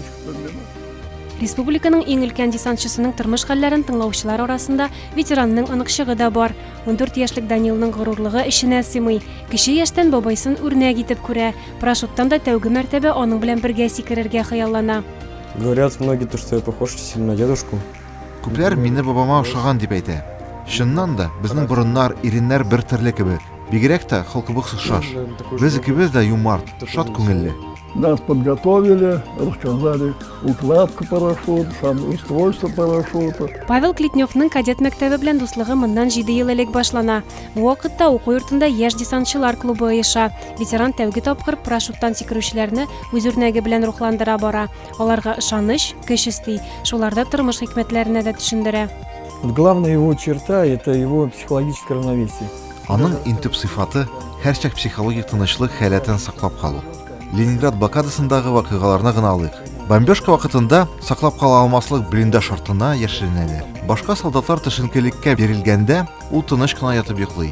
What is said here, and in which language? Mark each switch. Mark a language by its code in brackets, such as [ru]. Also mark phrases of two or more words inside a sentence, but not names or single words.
[tt] Республиканың иң өлкән десантчысының тормыш хәлләрен тыңлаучылар арасында ветеранның анык да бар. 14 яшьлек Данилның горурлыгы эшенә сыймый. Кече яшьтән бабайсын үрнәк итеп күрә. Парашюттан да тәүге мәртәбә аның белән бергә сикерергә хыяллана. [ru] Говорят многие, что я похож сильно на дедушку. [tt] Күпләр мине бабама охшаган дип әйтә. Чыннан да, безнең борыннар, иреннәр бер төрле кебек. Бигрәк тә холкыбыз шаш. Без икебез дә юмарт, шат күңелле. [ru] Нас подготовили, рассказали укладку парашюта, сам устройство парашюта. [tt] Павел Клетневның кадет мәктәбе белән дуслыгы моннан 7 ел элек башлана. Бу вакытта уку йортында яшь десантчылар клубы оеша. Ветеран тәүге тапкыр парашюттан сикерүчеләрне үз үрнәге белән рухландыра бара. Аларга ышаныч, көч исти. Шуларда тормыш хикмәтләренә дә төшендерә. [ru] Главная его черта – это его психологическое равновесие. [tt] Аның интеп сыйфаты һәрчак психологик тынычлык хәләтен саклап калу. Ленинград блокадасындагы вакыйгаларны гына алыйк. Бомбежка вакытында саклап кала алмаслык блиндаж шартына яшеренәләр. Башка солдатлар төшенкелеккә бирелгәндә, ул тыныч кына ятып йоклый.